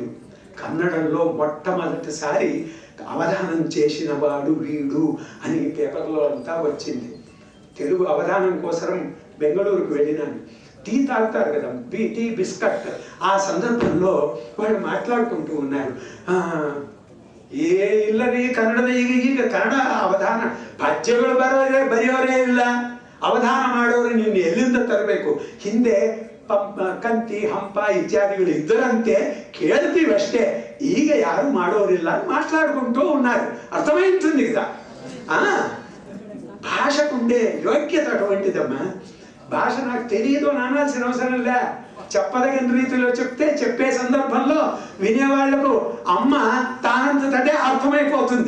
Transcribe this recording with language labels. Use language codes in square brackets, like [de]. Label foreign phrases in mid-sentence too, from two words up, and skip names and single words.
[te] కన్నడంలో మొట్టమొదటిసారి అవధానం చేసిన వాడు వీడు అని పేపర్లో అంతా వచ్చింది. తెలుగు అవధానం కోసం బెంగళూరుకు వెళ్ళినాను. టీ తాగుతారు కదా, [en] tea biscuit. [te] ఆ సందర్భంలో వాళ్ళు మాట్లాడుకుంటూ ఉన్నారు, [kn] ಏ ಇಲ್ಲ ರೀ ಕನ್ನಡದ ಈಗ ಕನ್ನಡ ಅವಧಾನ ಪದ್ಯಗಳು ಬರೆಯೋರೇ ಇಲ್ಲ, ಅವಧಾನ ಮಾಡೋರು ನೀನು ಎಲ್ಲಿಂದ ತರಬೇಕು? ಹಿಂದೆ ಕಂತಿ ಹಂಪ ಇತ್ಯಾದಿಗಳು ಇದ್ದರಂತೆ ಕೇಳ್ತೀವಷ್ಟೇ, ಈಗ ಯಾರು ಮಾಡೋರಿಲ್ಲ [te] మాట్లాడుకుంటూ ఉన్నారు. అర్థమైంటుంది కదా. భాషకుండే యోగ్యత అటువంటిదమ్మా. భాష నాకు తెలియదు అని అనాల్సిన అవసరం లే. చెప్పదగిన రీతిలో చెప్తే చెప్పే సందర్భంలో వినేవాళ్లకు అమ్మ తానంతటే అర్థమైపోతుంది.